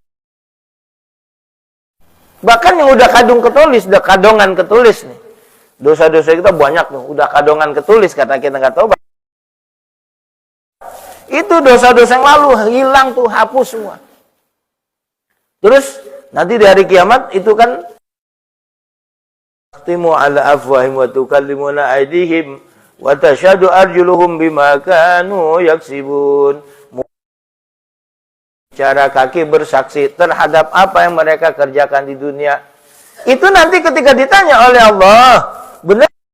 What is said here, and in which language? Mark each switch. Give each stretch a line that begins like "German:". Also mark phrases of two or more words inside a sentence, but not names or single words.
Indonesian: Bahkan yang udah kadung ketulis, udah kadongan ketulis nih. Dosa-dosa kita banyak tuh, udah kadongan ketulis kata kita nggak tahu. Itu dosa-dosa yang lalu hilang tuh, hapus semua. Terus nanti di hari kiamat itu kan
Arabic: نختم على أفواههم وتكلمنا أيديهم وتشهد أرجلهم بما كانوا يكسبون.
Indonesian: Cara kaki bersaksi terhadap apa yang mereka kerjakan di dunia. Itu nanti ketika ditanya oleh Allah, benar?